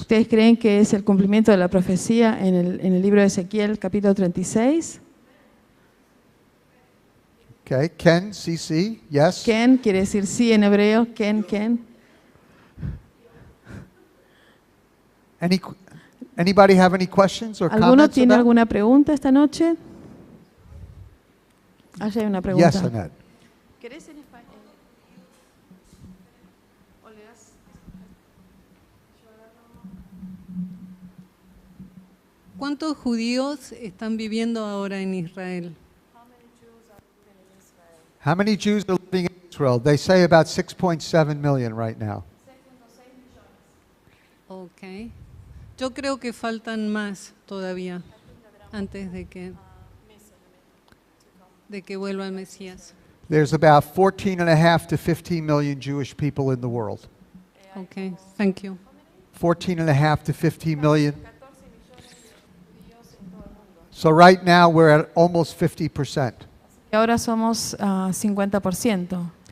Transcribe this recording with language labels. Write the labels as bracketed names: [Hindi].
[Spanish] ¿Ustedes creen que es el cumplimiento de la profecía en el libro de Ezequiel, capítulo 36? [English] Okay, Ken, CC, yes? [Spanish] Ken quiere decir sí en hebreo. [Hebrew] Ken. [English] Anybody have any questions or [Spanish] ¿Alguno [English] comments [Spanish] tiene [English] about? [Spanish] alguna pregunta esta noche? Allá hay una pregunta. [English] Yes, Annette. [Spanish] ¿Querés en español? ¿O le das? ¿Cuántos judíos están viviendo ahora en Israel? [English] How many Jews are living in Israel? They say about 6.7 million right now. Ok. [Spanish] Yo creo que faltan más todavía antes de que vuelva el Mesías. [English] There's about 14.5 to 15 million Jewish people in the world. Ok, thank you. 14.5 to 15 million. So right now we're at almost 50%. [Spanish] Y ahora somos 50%